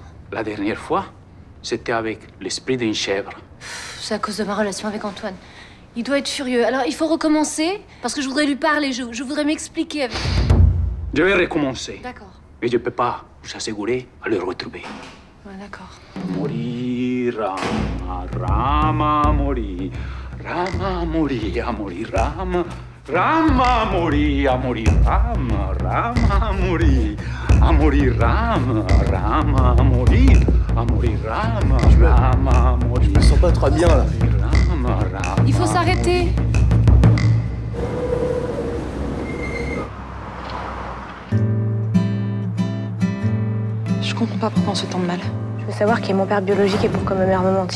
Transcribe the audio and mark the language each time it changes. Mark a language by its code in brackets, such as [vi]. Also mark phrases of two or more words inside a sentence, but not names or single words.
[fr] La dernière fois, c'était avec l'esprit d'une chèvre. C'est à cause de ma relation avec Antoine. Il doit être furieux. Alors, il faut recommencer, parce que je voudrais lui parler, je voudrais m'expliquer avec... Je vais recommencer, D'accord. mais je ne peux pas vous assurer à le retrouver. Ouais, d'accord. Amaury, Rama, Rama, Amaury, Rama, Amaury, Amaury, Rama, Rama, Amaury, Amaury, Rama, Rama, Amaury, Amaury, Rama, Rama, Amaury, Amaury, Rama, Rama, Amaury. Je me sens pas trop bien là. Rama, Rama. Il faut s'arrêter. Je comprends pas pourquoi on se tombe mal. Je veux savoir qui est mon père biologique et pourquoi ma mère me mentit.